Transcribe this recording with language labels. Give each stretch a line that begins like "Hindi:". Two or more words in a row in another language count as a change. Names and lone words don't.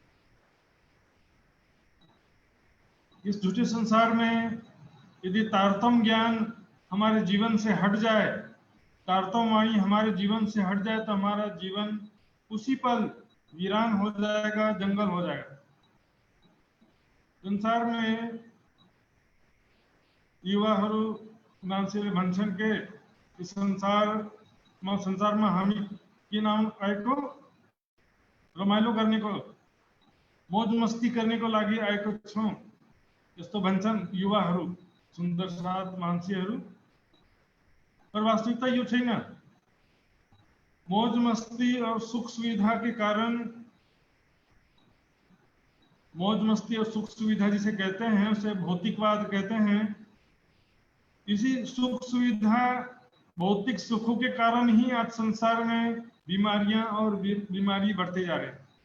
Hindi: इस झूठे संसार में यदि तारतम ज्ञान हमारे जीवन से हट जाए, तारतम वाणी हमारे जीवन से हट जाए, तो हमारा जीवन उसी पल वीरान हो जाएगा, जंगल हो जाएगा।
Nepali: संसार में युवाहरू मान्छेले भन्छन् के संसारमा हामी किन आएको, रमाइलो गर्नेको, मौज मस्ती गर्नेको लागि आएको छौं, यस्तो भन्छन् युवाहरू, सुन्दर साथ मान्छेहरू। पर वास्तविकता यो छैन।
Hindi: मौज मस्ती और सुख सुविधा के कारण, मौज मस्ती और सुख सुविधा जिसे कहते हैं उसे भौतिकवाद कहते हैं। इसी सुख सुविधा, भौतिक सुखों के कारण ही आज संसार में बीमारियां और बीमारी बढ़ते जा रहे हैं।